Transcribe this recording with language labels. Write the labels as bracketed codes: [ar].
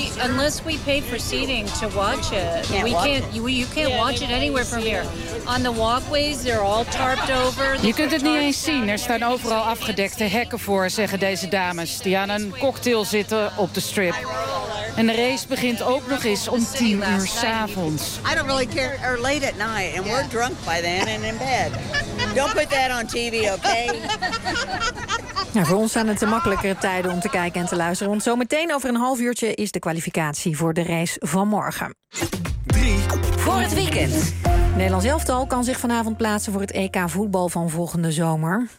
[en] Unless we pay for seating to watch it, you can't watch it anywhere from here. On the walkways, they're all tarped over. [nl] Je kunt het niet eens zien. Er staan overal afgedekte hekken voor, zeggen deze dames die aan een cocktail zitten op de strip. En de race begint ook nog eens om 10 uur 's avonds. [en] I don't really care. Or late at night, and we're drunk by then and in bed. Don't put that on TV, okay? [nl] Nou, voor ons zijn het de makkelijkere tijden om te kijken en te luisteren. Want zometeen over een half uurtje is de kwalificatie voor de race van morgen. 3 voor het weekend. Nederlands elftal kan zich vanavond plaatsen voor het EK voetbal van volgende zomer.